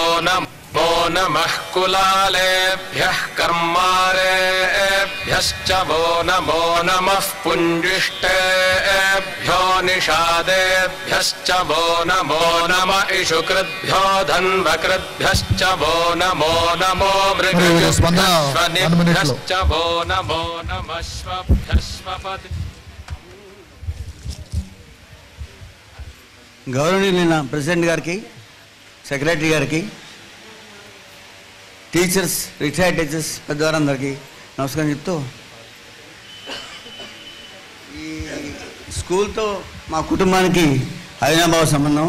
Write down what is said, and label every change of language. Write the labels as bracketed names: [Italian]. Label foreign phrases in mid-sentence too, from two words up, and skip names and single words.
[Sanskrit] नमः कुलालेभ्यः कर्मारेभ्यश्च वो नमो नमः पुञ्जिष्टेभ्यो निषादेभ्यश्च वो नमो नमः इषुकृद्भ्यो धन्वकृद्भ्यश्च वो नमो मृगजश्च वो नमो नमः श्वभ्यश्वपति. [Telugu] గౌరవనీయులైన ప్రెసిడెంట్ గారికి, సెక్రటరీ గారికి, [English] teachers, retired teachers [Telugu] పెద్దవారందరికీ నమస్కారం చెప్తూ, ఈ స్కూల్తో మా కుటుంబానికి అవినాభావ సంబంధం.